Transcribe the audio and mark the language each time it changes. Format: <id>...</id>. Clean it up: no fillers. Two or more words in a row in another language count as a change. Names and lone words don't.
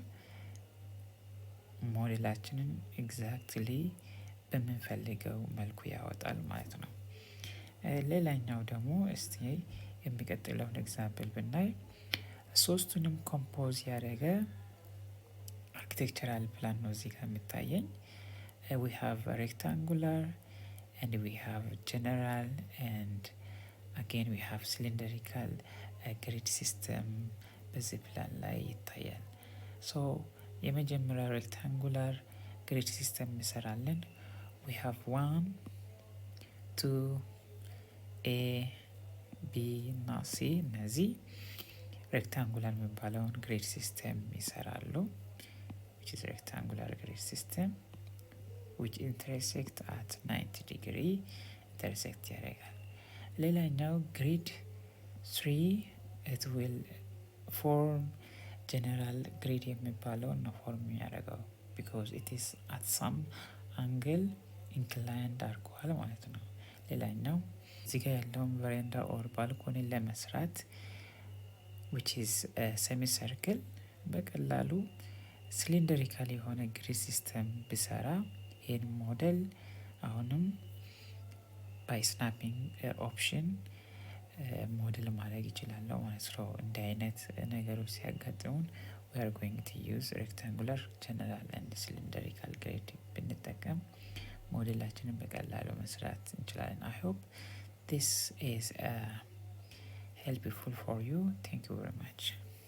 <am>ሞዴላችንን ኤግዛክትሊ በምንፈልገው መልኩ ያወጣል ማለት ነው። ሌላኛው ደግሞ እስቲ የሚቀጥለውን ኤግዛምፕል ብናይ ሶስቱንም ኮምፖዝ ያደረገ</am> <en>architectural plan</en> <am>ነው እዚህ ጋር የሚታየኝ።</am> <en>we have a rectangular and we have general and again we have cylindrical grid system</en> <am>በዚህ ፕላን ላይ ይታያል።</am> <en>ሶ የመጀመሪያው rectangular grid system እንሰራለን። we have 1 2 A B እና C</en> <am>እነዚህ ሬክታንጉላር የሚባለውን ግሪድ ሲስተም ይሰራሉ።</am> <en>which is rectangular grid system which intersect at 90 degree intersect</en> <am>ያደርጋል። ሌላኛው</am> <en>ግሪድ 3 it will form general grid</en> <am>የሚባለውን ነው ፎርም የሚያደርገው</am> <en>because it is at some angle inclined አድርጓል</en> <am>ማለት ነው። ሌላኛው እዚህ ጋር ያለውን</am> <en>veranda or balcony</en> <am>ለመስራት</am> <en>which is a semicircle</en> <am>በቀላሉ ሲሊንደሪካል የሆነ</am> <en>grid system</en> <am>ብሰራ ይህን ሞዴል አሁንም</am> <en>by snapping option model</en> <am>ማድረግ ይችላለሁ ማለት ነው። እንዲህ አይነት ነገሮች ሲያጋጥሙን</am> <en>we are going to use rectangular, general and cylindrical grid</en> <am>ብንጠቀም ሞዴላችንን በቀላሉ መስራት እንችላለን።</am> <en>I hope this is helpful for you. Thank you very much.</en>